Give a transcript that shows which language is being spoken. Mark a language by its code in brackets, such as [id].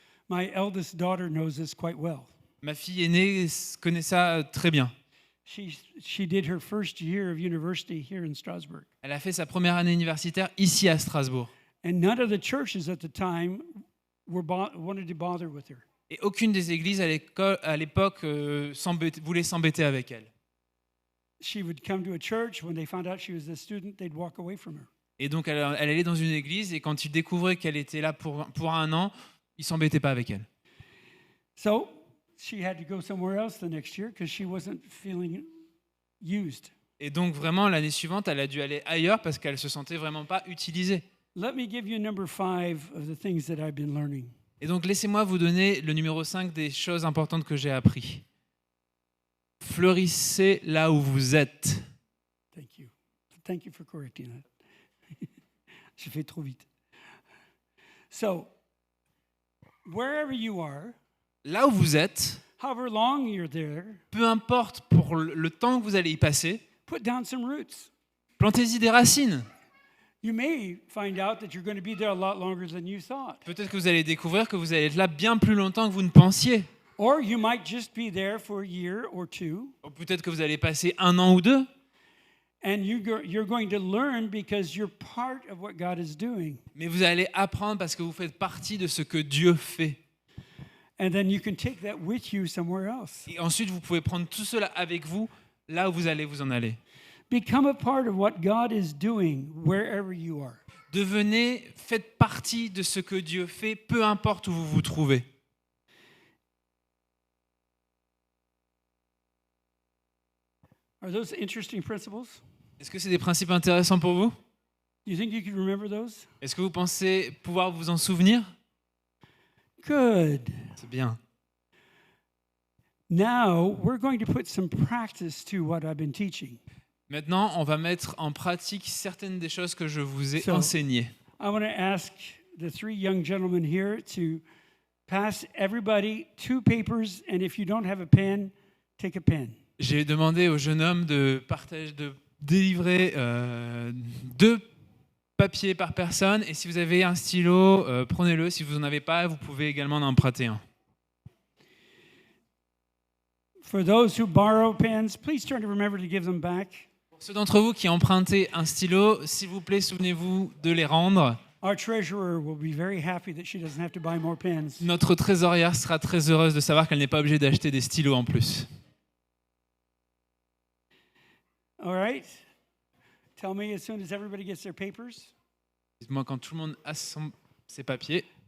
[en] My eldest daughter knows this quite well. [fr] Ma fille aînée connaît ça très bien. [en] She did her first year of university here in Strasbourg. [fr] Elle a fait sa première année universitaire ici à Strasbourg. [en] And none of the churches at the time wanted to bother with her. [fr] Et aucune des églises à l'époque voulait s'embêter avec elle. [en] She would come to a church. When they found out she was a student, they'd walk away from her. [fr] Et donc elle allait dans une église et quand ils découvraient qu'elle était là pour un an, ils s'embêtaient pas avec elle. [en] So she had to go somewhere else the next year because she wasn't feeling used. [fr] Et donc vraiment l'année suivante, elle a dû aller ailleurs parce qu'elle se sentait vraiment pas utilisée. [en] Let me give you number 5 of the things that I've been learning. [fr] Et donc laissez-moi vous donner le numéro 5 des choses importantes que j'ai appris. Fleurissez là où vous êtes. [en] Thank you. Thank you for correcting that. [fr] J'ai fait trop vite. [en] So, wherever you are, [fr] Là où vous êtes, [en] however long you're there, [fr] peu importe pour le temps que vous allez y passer, [en] put down some roots. [fr] plantez-y des racines. [en] You may find out that you're going to be there a lot longer than you thought. [fr] Peut-être que vous allez découvrir que vous allez être là bien plus longtemps que vous ne pensiez. [en] Or you might just be there for a year or two. [fr] Ou peut-être que vous allez passer un an ou deux. [en] And you're going to learn because you're part of what God is doing. [fr] Mais vous allez apprendre parce que vous faites partie de ce que Dieu fait. [en] And then you can take that with you somewhere else. [fr] Et ensuite, vous pouvez prendre tout cela avec vous là où vous allez vous en aller. [en] Become a part of what God is doing wherever you are. [fr] Faites partie de ce que Dieu fait, peu importe où vous vous trouvez. [en] Are those interesting principles? [fr] Est-ce que c'est des principes intéressants pour vous? [en] Do you think you can remember those? [fr] Est-ce que vous pensez pouvoir vous en souvenir? [en] Good. [fr] C'est bien. [en] Now, we're going to put some practice to what I've been teaching. [fr] Maintenant, on va mettre en pratique certaines des choses que je vous ai [en] So- [fr] enseignées. [en] I want to ask the 3 young gentlemen here to pass everybody 2 papers, and if you don't have a pen, take a pen. [fr] J'ai demandé au jeune homme de délivrer 2 papier par personne. Et si vous avez un stylo, prenez-le. Si vous n'en avez pas, vous pouvez également en emprunter un. [en] For those who borrow pens, please try to remember to give them back. [fr] Pour ceux d'entre vous qui empruntez un stylo, s'il vous plaît, souvenez-vous de les rendre. [en] Our treasurer will be very happy that she doesn't have to buy more pens. [fr] Notre trésorière sera très heureuse de savoir qu'elle n'est pas obligée d'acheter des stylos en plus. [en] All right? Tell me as soon as everybody gets their papers. [fr] Dites-moi quand tout le monde a ses papiers.